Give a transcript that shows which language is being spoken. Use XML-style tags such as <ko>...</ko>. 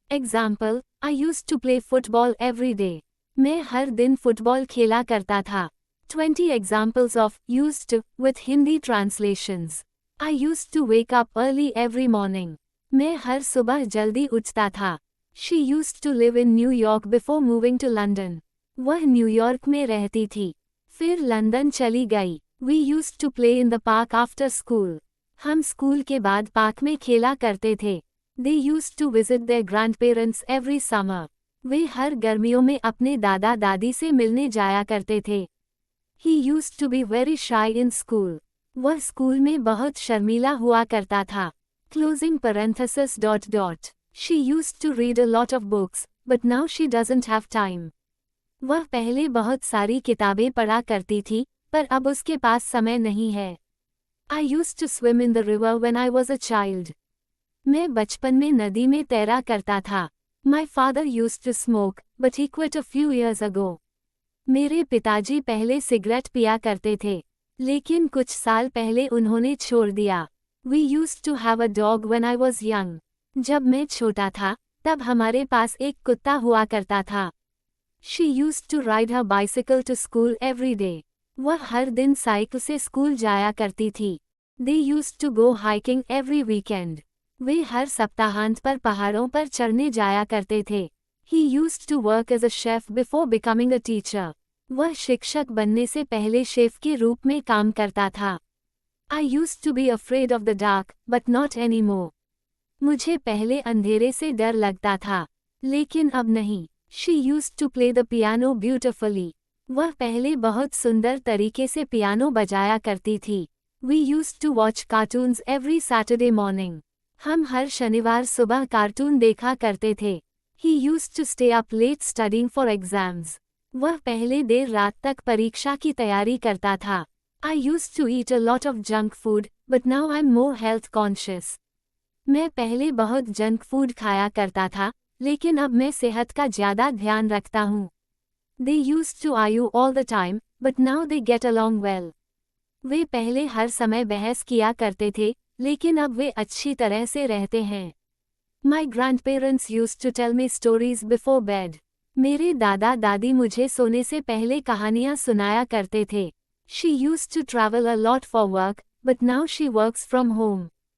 <en>Example, I used to play football every day.</en> <hi>मैं हर दिन football खेला करता था.</hi> <en>20 examples of used to with Hindi translations. I used to wake up early every morning.</en> <hi>मैं हर सुबह जल्दी उठता था.</hi> <en>She used to live in New York before moving to London.</en> <hi>वह न्यूयॉर्क में रहती थी, फिर लंदन चली गई.</hi> <en>We used to play in the park after school.</en> <hi>हम स्कूल के बाद पार्क में खेला करते थे.</hi> <en>They used to visit their grandparents every summer.</en> <hi>वे हर गर्मियों में अपने दादा दादी से मिलने जाया करते थे.</hi> <en>He used to be very shy in school.</en> <hi>वह स्कूल में बहुत शर्मीला हुआ करता था.</hi> <en>Closing parenthesis . She used to read a lot of books, but now she doesn't have time.</en> <hi>वह पहले बहुत सारी किताबें पढ़ा करती थी, पर अब उसके पास समय नहीं है.</hi> <en>I used to swim in the river when I was a child.</en> <hi>मैं बचपन में नदी में तैरा करता था.</hi> <en>My father used to smoke, but he quit a few years ago.</en> <hi>मेरे पिताजी पहले सिगरेट पिया करते थे, लेकिन कुछ साल पहले उन्होंने छोड़ दिया.</hi> <en>We used to have a dog when I was young.</en> <hi>जब मैं छोटा था, तब हमारे पास एक कुत्ता हुआ करता था.</hi> <en>She used to ride her bicycle to school every day.</en> <hi>वह हर दिन साइकिल से स्कूल जाया करती थी.</hi> <en>They used to go hiking every weekend.</en> <hi>वे हर सप्ताहांत पर पहाड़ों पर चढ़ने जाया करते थे.</hi> <en>He used to work as a chef before becoming a teacher.</en> <hi>वह शिक्षक बनने से पहले शेफ के रूप में काम करता था.</hi> <en>I used to be afraid of the dark, but not anymore.</en> <hi>मुझे पहले अंधेरे से डर लगता था, लेकिन अब नहीं.</hi> <en>She used to play the piano beautifully.</en> <hi>वह पहले बहुत सुंदर तरीके से पियानो बजाया करती थी.</hi> <en>We used to watch cartoons every Saturday morning.</en> <hi>हम हर शनिवार सुबह कार्टून देखा करते थे.</hi> <en>He used to stay up late studying for exams.</en> <hi>वह पहले देर रात तक परीक्षा की तैयारी करता था.</hi> <en>I used to eat a lot of junk food, but now I'm more health conscious.</en> <hi>मैं पहले बहुत जंक फूड खाया करता था, लेकिन अब मैं सेहत का ज़्यादा ध्यान रखता हूँ.</hi> <en>They used to argue all the time, but now they get along well.</en> <hi>वे पहले हर समय बहस किया करते थे, लेकिन अब वे अच्छी तरह से रहते हैं.</hi> <en>My grandparents used to tell me stories before bed.</en> <hi>मेरे दादा दादी मुझे सोने से पहले कहानियाँ सुनाया करते थे.</hi> <en>She used to travel a lot for work, but now she works from home.</en>